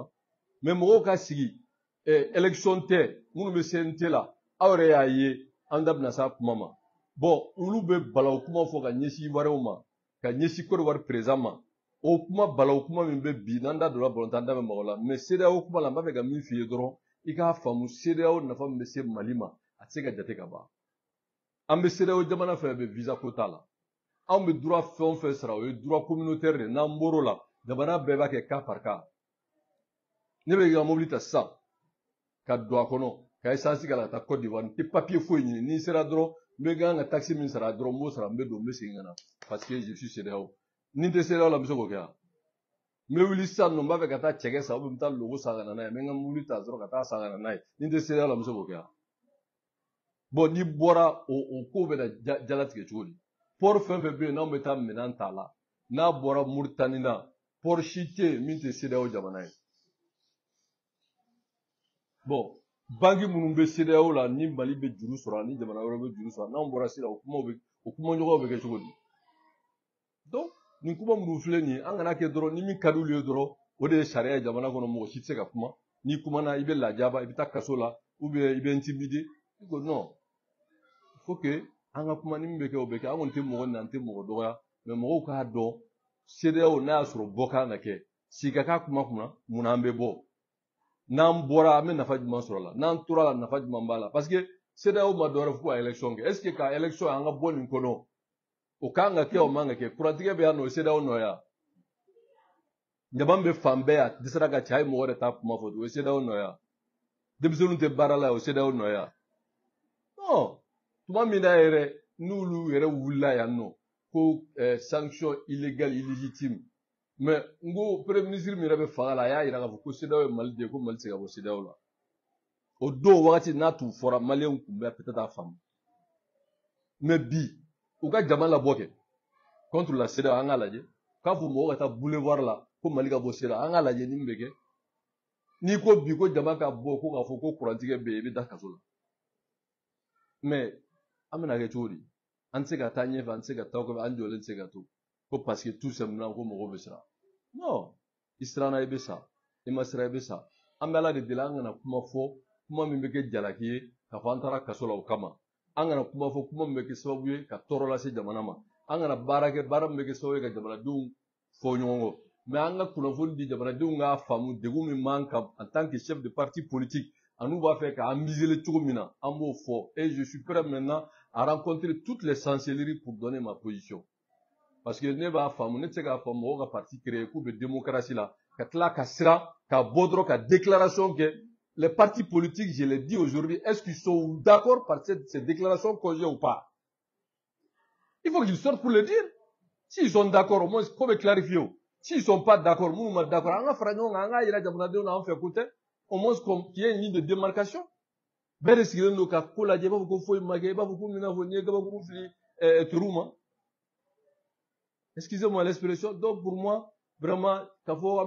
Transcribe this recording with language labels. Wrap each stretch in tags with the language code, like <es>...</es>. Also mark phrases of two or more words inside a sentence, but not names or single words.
<bm>mais mɔgɔw ka sigi élection tɛ minnu bɛ CNT la aw yɛrɛ y'a ye an da bɛna s'a kuma ma bon olu bɛ balawu kuma fɔ ka ɲɛsin wɛrɛw ma ka ɲɛsin Côte d'Ivoire président ma o kuma balawu kuma min bɛ bi n'an da donna balontan da bɛ mɔgɔ la mais CEDEAO kuma la n b'a fɛ ka min f'i ye dɔrɔn i k'a faamu CEDEAO nafa min bɛ se Mali ma a tɛ se ka jate ka ban an bɛ CEDEAO jamana fɛn bɛ visa ko t'a la anw bɛ droit fɛn o fɛn sara o ye</bm> <fr>droit communautaire</fr> <bm>de n'an bɔr'o la jamana bɛɛ b'a kɛ</bm> <fr>cas par cas</fr> <bm>ne bɛ ka mobili ta sisan ka don a kɔnɔ ka essence k'a la ka taa Côte d'Ivoire n tɛ papier foyi ɲini ni n sera dɔrɔn n bɛ kan ka taxe min sara dɔrɔn n b'o sara n bɛ don n bɛ segin ka na</bm> <fr>parce que je suis</fr> <bm>CEDEAO ni n tɛ CEDEAO la n bɛ se k'o kɛ wa n bɛ wuli sisan nɔ n b'a fɛ ka taa cɛkɛ san</bm> <fr>ou bien</fr> <bm>n bɛ taa logo san ka na n'a ye n bɛ n ka mobili ta dɔrɔn ka taa san ka na n'a ye ni n tɛ CEDEAO la n bɛ se k'o kɛ wa bon n'i bɔra o ko bɛ na jalatigɛ cogo di port fɛn fɛn bɛ yen n'anw bɛ taa minɛn t'a la n'a bɔra Muritani na port si tɛ yen min tɛ CEDEAO jamana ye bon banki minnu bɛ CEDEAO la ni Mali bɛ juru sɔrɔ ni jamana wɛrɛ bɛ juru sɔrɔ n'anw bɔra sisan o kumaɲɔgɔnw bɛ kɛ cogo di donc nin kuma minnu filɛ nin ye an kana kɛ dɔrɔn ni min ka di olu ye dɔrɔn o de ye sariya ye jamana kɔnɔ mɔgɔ si tɛ se ka kuma n'i kumana i bɛ lajaba i bɛ taa kaso la</bm> <fr>ou bien</fr> <bm>i bɛ intimider i ko</bm> <fr>non il faut que</fr> <bm>an ka kuma ni min bɛ kɛ o bɛ kɛ an kɔni tɛ mɔgɔ nin an tɛ mɔgɔ dɔgɔya mais mɔgɔw k'a dɔn CEDEAO n'a y'a sɔrɔ bɔ kan ka kɛ si ka k'a kuma kunna mun na an bɛ bɔ n'an bɔra an bɛ nafa jumɛn sɔrɔ la n'an tora la nafa jumɛn b'a la parce que CEDEAO ma dɔwɛrɛ fɔ ko ka élection kɛ</bm> <fr>est ce que</fr> <bm>ka élection an ka bɔ nin kɔnɔ o kan ka kɛ o man ka kɛ kurantigɛ bɛ yan nɔ o CEDEAO nɔ yan ɲaman bɛ fan bɛɛ a dɛsɛra ka cɛ a ye mɔgɔ de t'a kuma fɔ o ye CEDEAO nɔ yan denmisɛnninw tɛ baara la o CEDEAO nɔ yan non tuma min na yɛrɛ n'olu yɛrɛ wulila yan nɔ ko</bm> <fr>sanction illégale illégitime mais</fr> <bm>n ko</bm> <fr>premier ministre</fr> <bm>min yɛrɛ bɛ fanga la a y'a yira k'a fɔ ko CEDEAO ye Mali de ye ko Mali tɛ se ka bɔ CEDEAO la o don wagati n'a tun fɔra maliyɛnw tun bɛ peut-être a faamu mais bi u ka jama labɔ kɛ</bm> <fr>contre la</fr> <bm>CEDEAO an k'a lajɛ k'a fɔ mɔgɔw ka taa boulevard la ko Mali ka bɔ CEDEAO an k'a lajɛ ni min bɛ kɛ n'i ko bi ko jama ka bɔ ko k'a fɔ ko kurantigɛ bɛ yen i bɛ da kaso la mais an bɛna kɛ cogo di an tɛ se ka taa ɲɛfɛ an tɛ se ka taa kɔfɛ an jɔlen tɛ se ka to ko</bm> <fr>parce que tout simplement</fr> <bm>ko mɔgɔw bɛ siran non i siranna i bɛ sa i ma siran i bɛ sa an bɛ Ala de deli an kana kuma fɔ kuma min bɛ kɛ jalaki ye k'a fɔ an taara kaso la o kama an kana kuma fɔ kuma min bɛ kɛ sababu ye ka tɔɔrɔ lase jamana ma an kana baara kɛ baara min bɛ kɛ sababu ye ka jamanadenw fɔ ɲɔgɔn kɔ mais an ka kunnafoni di jamanadenw k'a faamu degun min b'an kan</bm> <fr>en tant que chef de parti politique</fr> <bm>an'u b'a fɛ k'an miser cogo min na an b'o fɔ</bm> <fr>et je suis prêt maintenant à rencontrer toutes les chancelleries pour donner ma position parce que</fr> <bm>ne b'a faamu ne tɛ se k'a fɔ mɔgɔw ka parti créer k'u bɛ démocratie la ka tila ka siran ka bɔ dɔrɔn ka déclaration kɛ</bm> <fr>les partis politiques je l'ai dit aujourd'hui est-ce qu'ils sont d'accord par ces déclarations conjointes ou pas il faut qu'ils sortent pour le dire s'ils sont d'accord au moins faut me clarifier s'ils sont pas d'accord</fr> <bm>minnu ma d'accord an ka fara ɲɔgɔn kan an k'a yira jamanadenw na an fɛ ko tɛ</bm> <fr>au moins qu'il y ait une ligne de démarcation</fr> <bm>bɛɛ de sigilen don ka ko lajɛ i b'a fɔ ko foyi ma kɛ i b'a fɔ ko min na fɔ n'i ye gabakuru fili turu ma</bm> <fr>excusez-moi l'expression donc pour moi vraiment</fr> <bm>k'a fɔ an</bm>